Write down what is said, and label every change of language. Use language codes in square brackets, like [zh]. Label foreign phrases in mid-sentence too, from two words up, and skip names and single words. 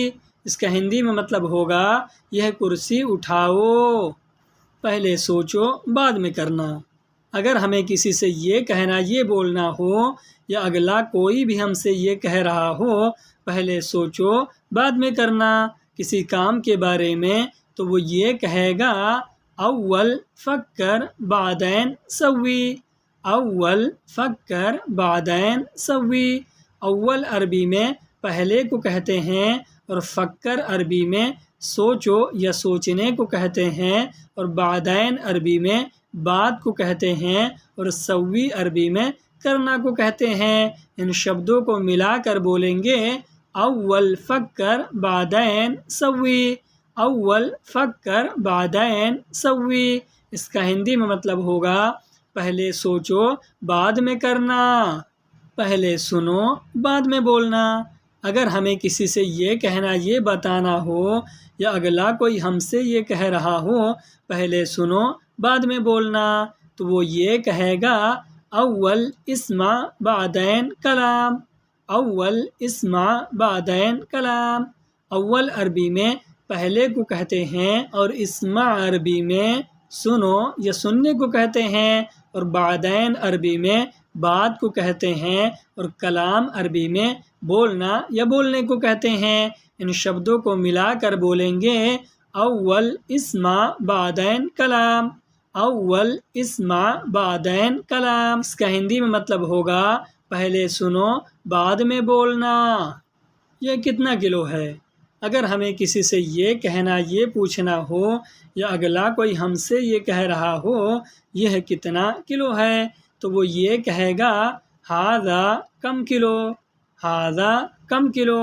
[hi] इस का हिंदी में मतलब होगा ये कुर्सी उठाओ. पहले सोचो बाद में करना. अगर हमें किसी से ये कहना ये बोलना हो या अगला कोई भी हम से ये कह रहा हो पहले सोचो बाद में करना किसी काम के बारे में तो वो ये कहेगा [ar] اول فکر بعدین سوی۔ اول فکر بعدین سوی۔ [hi] अव्वल अरबी में पहले को कहते हैं और फ़िक्र अरबी में सोचो या सोचने को कहते हैं और बादैन अरबी में बाद को कहते हैं और सवी अरबी में करना को कहते हैं. इन शब्दों को मिला कर बोलेंगे [ar] اول فکر بعدین سوی۔ اول فکر بعدین سوی۔ [hi] इस का हिंदी में मतलब होगा पहले सोचो बाद में करना. पहले सुनो बाद में बोलना. अगर हमें किसी से ये कहना ये बताना हो या अगला कोई हम से ये कह रहा हो पहले सुनो बाद में बोलना तो वो ये कहेगा [ar] اول اسمع بعدین کلام۔ اول اسمع بعدین کلام۔ [hi] अव्वल अरबी में पहले को कहते हैं और इस्मा अरबी में सुनो या सुनने को कहते हैं और बादैन अरबी में बाद को कहते हैं और कलाम अरबी में बोलना या बोलने को कहते हैं. इन शब्दों को मिला कर बोलेंगे [ar] اول اسمع بعدین کلام۔ اول اسمع بعدین کلام۔ [hi] इस का हिंदी में मतलब होगा पहले सुनो बाद में बोलना. ये कितना किलो है? अगर हमें किसी से ये कहना, ये पूछना हो, या अगला कोई हम से ये कह रहा हो ये कितना किलो है, तो वो ये कहेगा [ar] ھذا کم کلو، ھذا کم کلو۔